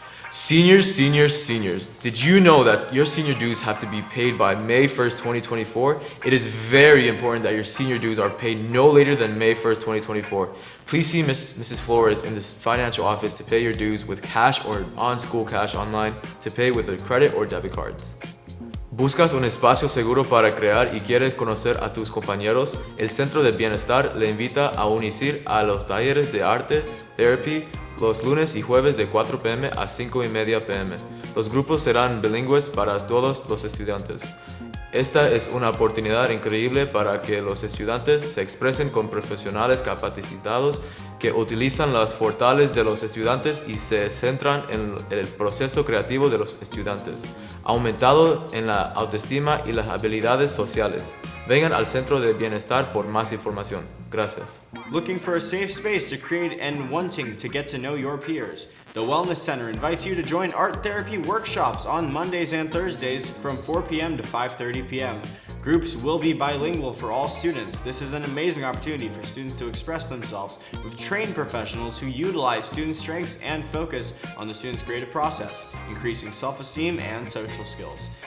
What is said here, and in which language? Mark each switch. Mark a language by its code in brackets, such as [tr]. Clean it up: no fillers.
[en] Seniors, did you know that your senior dues have to be paid by May 1st, 2024? It is very important that your senior dues are paid no later than May 1st, 2024. Please see Mrs. Flores in this financial office to pay your dues with cash or on-school cash online to pay with a credit or debit cards. [es] ¿Buscas un espacio seguro para crear y quieres conocer a tus compañeros? El Centro de Bienestar le invita a unirse a los talleres de arte, therapy, los lunes y jueves de 4 p.m. a 5:30 p.m. Los grupos serán bilingües para todos los estudiantes. Esta es una oportunidad increíble para que los estudiantes se expresen con profesionales capacitados que utilizan las fortalezas de los estudiantes y se centran en el proceso creativo de los estudiantes, aumentado en la autoestima y las habilidades sociales. Vengan al Centro de Bienestar por más información. Gracias. [en] Looking for a safe space to create and wanting to get to know your peers? The Wellness Center invites you to join art therapy workshops on Mondays and Thursdays from 4 p.m. to 5:30 p.m. Groups will be bilingual for all students. This is an amazing opportunity for students to express themselves with trained professionals who utilize student strengths and focus on the student's creative process, increasing self-esteem and social skills.